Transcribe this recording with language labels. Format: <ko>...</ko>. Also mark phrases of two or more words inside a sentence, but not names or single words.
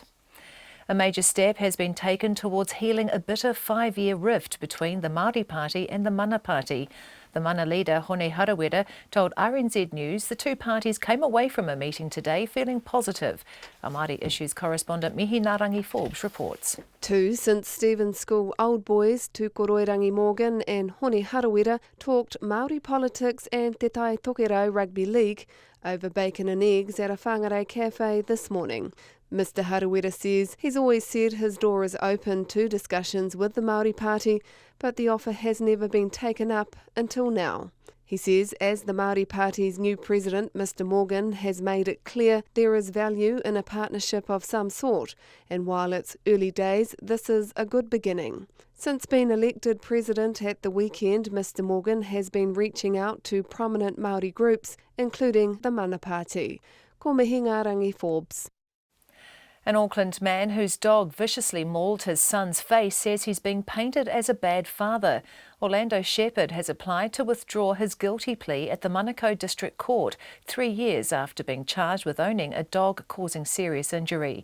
<en>A major step has been taken towards healing a bitter 5-year rift between the Māori Party and the Mana Party. The Mana leader, Hone Harawira, told RNZ News the two parties came away from a meeting today feeling positive. Our Māori Issues correspondent Mihi Narangi Forbes reports. Two St Stephen's School old boys, Tukoroirangi Morgan and Hone Harawira, talked Māori politics and Te Tai Tokerau Rugby League over bacon and eggs at a whangarei cafe this morning. Mr Harawira says he's always said his door is open to discussions with the Māori Party, but the offer has never been taken up until now. He says as the Māori Party's new president, Mr Morgan, has made it clear there is value in a partnership of some sort, and while it's early days, this is a good beginning. Since being elected president at the weekend, Mr Morgan has been reaching out to prominent Māori groups, including the Mana Party.</en> <mi>Ko mihi ngā rangi Forbes.</mi> <en>An Auckland man whose dog viciously mauled his son's face says he's being painted as a bad father. Orlando Shepherd has applied to withdraw his guilty plea at the Manukau District Court 3 years after being charged with owning a dog causing serious injury.</en>